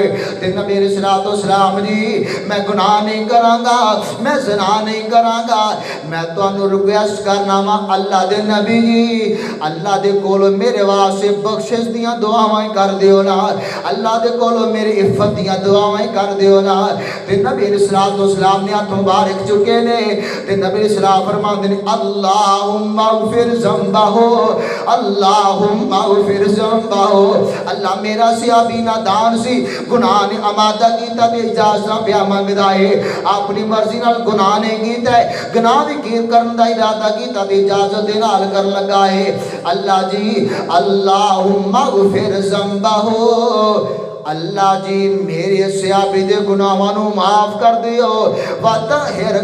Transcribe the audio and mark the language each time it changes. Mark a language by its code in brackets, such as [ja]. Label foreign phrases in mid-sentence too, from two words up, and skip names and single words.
[pa] تے نبی [ar] عليه الصلاة والسلام [pa] جی میں گناہ نہیں کراں گا، میں زنا نہیں کراں گا، میں تہانوں ریکویسٹ کرنا وا اللہ دے نبی جی، اللہ دے کول میرے واسطے بخشش دیاں دعاواں کر دیو نا، اللہ دے کول میری عفت دیاں دعاواں کر دیو نا. تے نبی [ar] عليه الصلاة والسلام [pa] نے ہاتھ مبارک چکے نے تے نبی علیہ السلام فرماندے نے [ar] اللهم اغفر ذنبه، اللهم اغفر ذنبه. [pa] اللہ میرا صحابی نادان سی، گناہ نے آمادہ کیتا تے اجازت پیا منگدا ہے، اپنی مرضی نال گناہ نہیں کیتا ہے، گناہ بھی کرن دا ارادہ کیتا تے اجازت دے نال کر لگا ہے. اللہ جی [ar] اللهم اغفر ذنبه, [pa] اللہ جی میرے صحابی دے گناہاں نوں معاف کر دیو، وطہر